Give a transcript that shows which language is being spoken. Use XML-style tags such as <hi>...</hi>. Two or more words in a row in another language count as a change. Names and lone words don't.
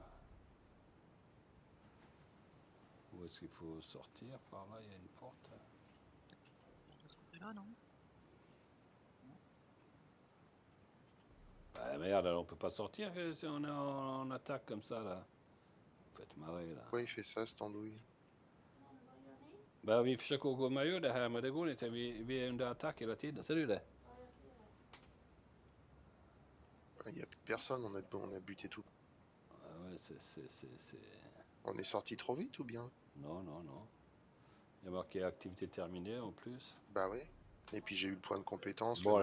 <fr>Où est-ce qu'il faut sortir? Par là, il y a une porte. De ce côté-là, non? Bah, merde, alors on peut pas sortir si on est en attaque comme ça là. Vous faites marrer là. Pourquoi il fait ça, cette andouille?</fr> <sv>Bah vi försöker gå med ur det här men det går inte. Vi är under attack hela tiden. Ser du det?</sv> <fr>Il n'y a plus personne, on a buté tout. Ah ouais, On est sorti trop vite ou bien? Non, non, non. Il y a marqué activité terminée en plus. Bah oui. Et puis j'ai eu le point de compétence, Bon,</fr>